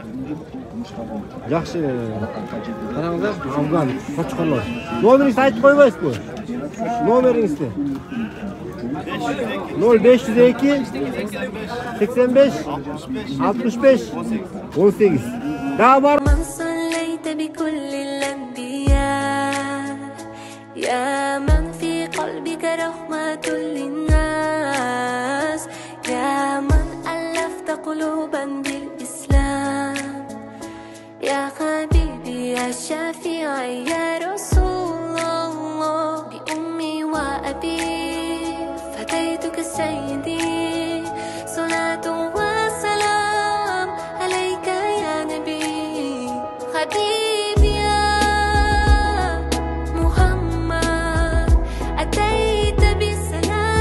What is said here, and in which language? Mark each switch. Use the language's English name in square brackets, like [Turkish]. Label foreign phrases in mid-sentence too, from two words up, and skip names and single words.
[Kyrgyz] Жакшы. Караңыздар, Афган кочкорлор. Номериңизди айтып койбойсузбу? Номериңизди. 0502 85 65 18. [Turkish] Daha var. [Arabic] من صليت بكل الأنبياء يا من في قلبك رحمة للناس يا من ألفت قلوبا بالإسلام يا حبيبي يا شافعي يا رسول الله بأمي وأبي فديتك سيدي صلاة وسلام عليك يا نبي حبيبي يا محمد أتيت بالسلام